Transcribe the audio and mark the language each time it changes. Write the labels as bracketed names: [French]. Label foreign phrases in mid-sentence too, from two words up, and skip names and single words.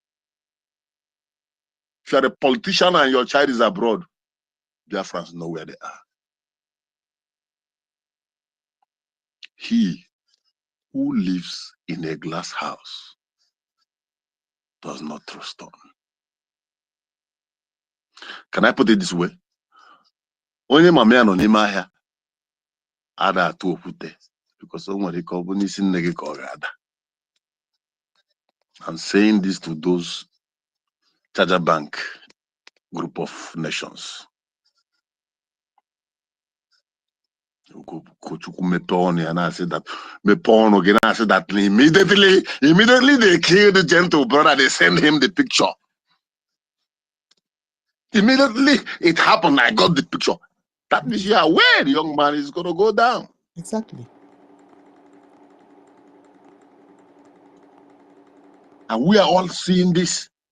[English] If you're a politician and your child is abroad, Biafrans know where they are. He who lives in a glass house does not throw stone. Can I put it this way? [Igbo] Onye mamia no n'ime ahịa ada atụ okwute because o nwere ike ọ bụ n'isi nne gị ka ọ ga-ada. [English] I'm saying this to those Charger Bank group of nations. Kochukwu [Igbo] mepe ọnụ ya na-asị [English] that [Igbo] mepe ọnụ gị na-asị [English] that immediately they kill the gentle brother, they send him the picture. Immediately it happened, I got the picture. That means you are aware the young man is going to go down. Exactly. And we are all seeing this.